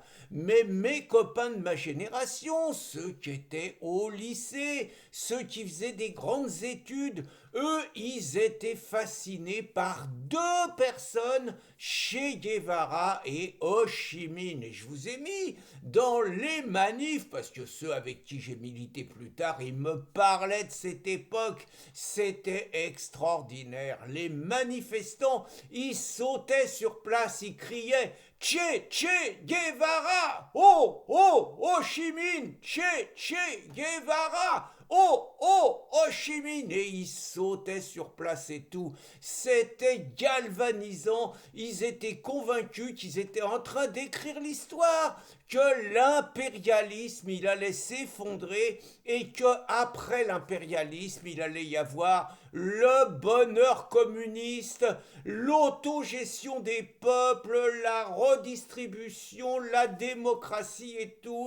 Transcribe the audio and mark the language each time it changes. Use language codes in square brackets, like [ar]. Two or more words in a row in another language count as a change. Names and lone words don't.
[fr] Mais mes copains de ma génération, ceux qui étaient au lycée, ceux qui faisaient des grandes études, eux, ils étaient fascinés par deux personnes, Che Guevara et Ho Chi Minh. Et je vous ai mis dans les manifs, parce que ceux avec qui j'ai milité plus tard, ils me parlaient de cette époque. C'était extraordinaire. Les manifestants, ils sautaient sur place, ils criaient Che Guevara! Oh, oh, Ho Chi Minh! Che Guevara! Oh, oh, Ho Chi Minh! Et ils sautaient sur place et tout. C'était galvanisant. Ils étaient convaincus qu'ils étaient en train d'écrire l'histoire, que l'impérialisme, il allait s'effondrer et que après l'impérialisme, il allait y avoir le bonheur communiste, l'autogestion des peuples, la redistribution, la démocratie et tout.